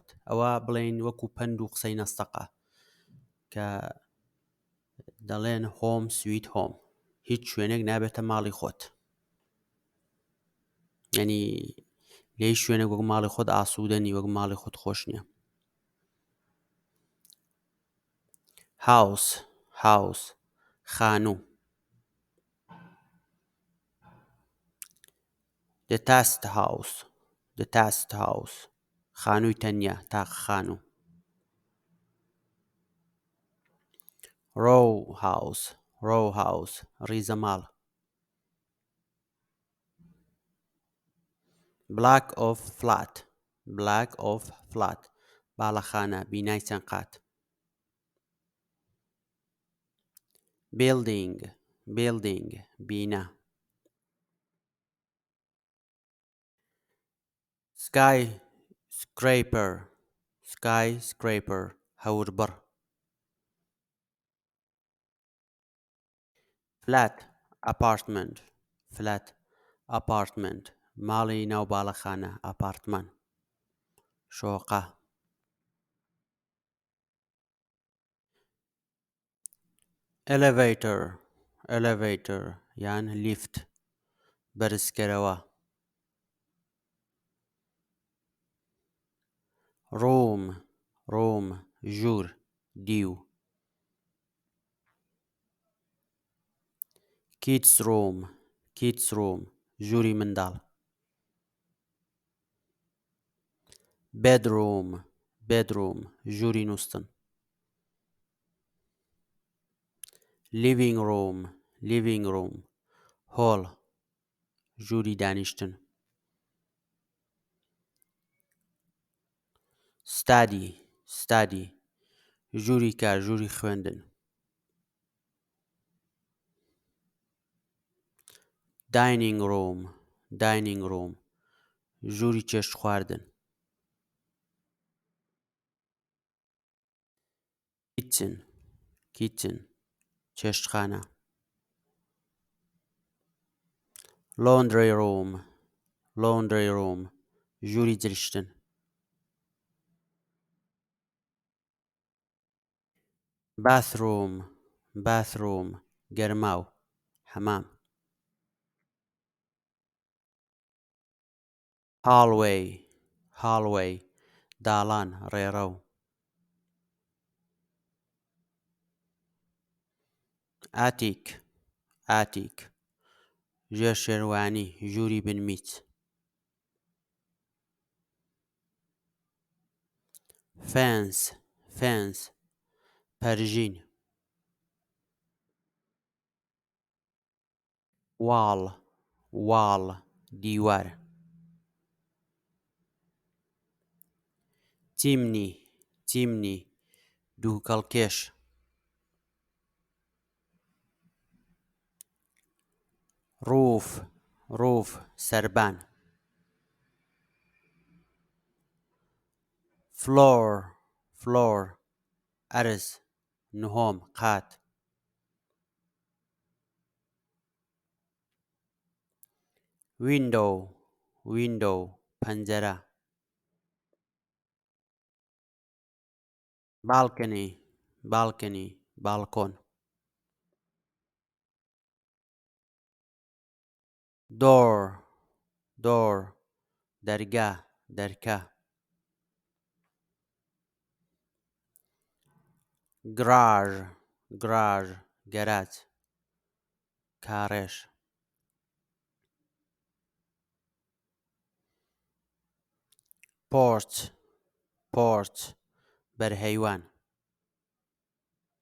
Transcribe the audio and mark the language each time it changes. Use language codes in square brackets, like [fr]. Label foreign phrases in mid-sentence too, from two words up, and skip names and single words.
[ckb] ئەوە بڵێن وەکو پەند و قسەی نەستەقە کە دەڵێن [en] home sweet home, [ckb] هیچ شوێنێک نابێتە ماڵی خۆت. یعنی لە هیچ شوێنێک وەک ماڵی خۆت ئاسوودەنی، وەک ماڵی خۆت خۆش نییە. [en] house, house, خانوو. detached house، detached house، [ckb] خانووی تەنیا، تاقە خانوو. [en] row house، row house، [ckb] ریزە ماڵ. [en] block of flat، block of flat، [ckb] بالەخانە، بینای چەند قات. [en] building، building، بینا. skyscraper، skyscraper، [ckb] هەور بڕ. [en] flat apartment، flat apartment، [ckb] ماڵی ناو باڵەخانە، ئاپارتمان، شۆقە. [en] elevator، elevator [ckb] یان لیفت، بەرزکەرەوە. [en] room، room، [ckb] ژوور، دیو. [en] kids room، kids room، [ckb] ژووری منداڵ. [en] bedroom، bedroom، [ckb] ژووری نووستن. [en] living room، living room، [ckb] هۆڵ، ژووری دانیشتن. [en] study، study، [ckb] ژووری کار، ژووری خوێندن. [en] dining room، dining room، [ckb] ژووری چێشت خواردن. [en] kitchen، kitchen، چێشتخانە. laundry room، laundry room، [ckb] ژووری جلشتن. [en] bathroom، bathroom، [ckb] گەرماو، حەمام. [en] hallway، hallway، [ckb] داڵان، ڕێڕەو. [en] attic، attic، [ckb] ژێر شێروانی، ژووری بنمیچ. [en] fence، fence، پەرژین. wall، wall، دیوار. chimney، chimney، دووکەڵکێش. roof، roof، سەربان. floor، floor، [ckb] ئەرز، نهۆم، قات. [en] window، window، پەنجەرە. balcony، balcony، باڵکۆن. door، door، [ckb] دەرگا، دەرکە. [en] garage، garage، [ckb] گەراج، کارێش. [en] porch، porch، بەرهەیوان.